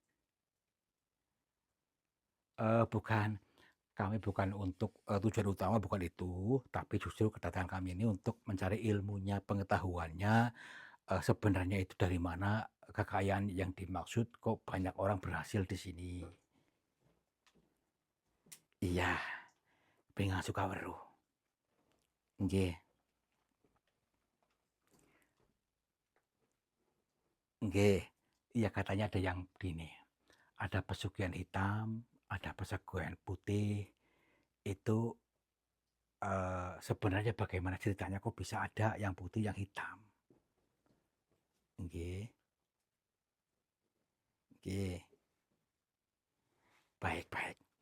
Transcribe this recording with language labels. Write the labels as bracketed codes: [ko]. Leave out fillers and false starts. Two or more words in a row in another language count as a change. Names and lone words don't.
[id] Bukan, kami bukan untuk tujuan utama bukan itu, tapi justru kedatangan kami ini untuk mencari ilmunya, pengetahuannya, sebenarnya itu dari mana kekayaan yang dimaksud, kok banyak orang berhasil di sini. [jv] Iya, pengen suka weruh. Nggih. Nggih. [id] Iya katanya ada yang gini, ada pesugihan hitam, ada pesugihan putih. Itu sebenarnya bagaimana ceritanya kok bisa ada yang putih, yang hitam? [jv] Nggih. Nggih. [id] Baik baik.